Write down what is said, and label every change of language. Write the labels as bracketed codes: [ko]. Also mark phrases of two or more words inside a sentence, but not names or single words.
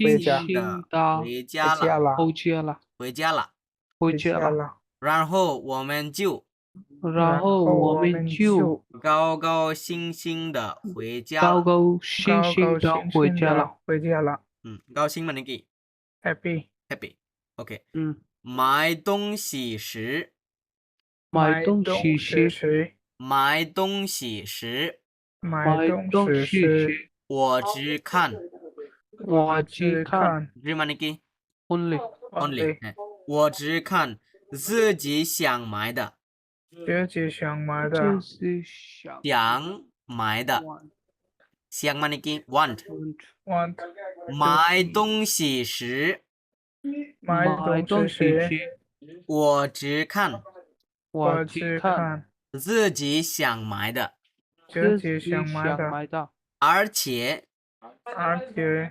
[zh] 回家兴的的回家了，回家了，回家了，回家了。回家了，了，然后我们就然后我们就高高兴兴的回家了。高高兴兴的回家了。回家了 [bn] 高兴 মানে কি? [en] ，happy， happy. OK. 嗯， [zh] 买东西时买东西时，时，买东西时，买东西时，我只看我只看 [bn] 只 মানে কি [en] only only হ্যাঁ, [zh] 我只看自己想买的自己想买的，这是想想买的 [en] want [bn] 想 মানে কি want [en] want [zh] 买东西时买买东西东西时，时，我只看我只只看看自己想买的自自己己想买的，想买的，而且而且